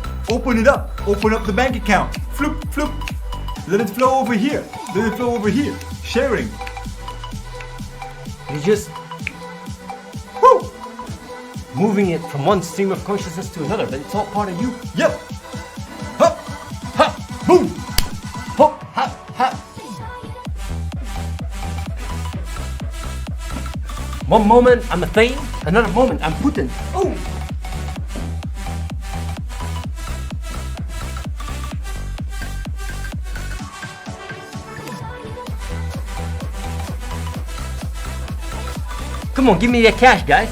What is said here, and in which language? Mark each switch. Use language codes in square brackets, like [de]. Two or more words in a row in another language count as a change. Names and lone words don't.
[en] Open it up. Open up the bank account. Floop, floop. Let it flow over here. Let it flow over here. Sharing. You're just Woo! moving it from one stream of consciousness to another, but it's all part of you. Yep. Hup. Ha! Boom. Hop! Ha! Ha! One moment I'm Athene, another moment I'm Putin. Oh! Come on, give me the cash, guys.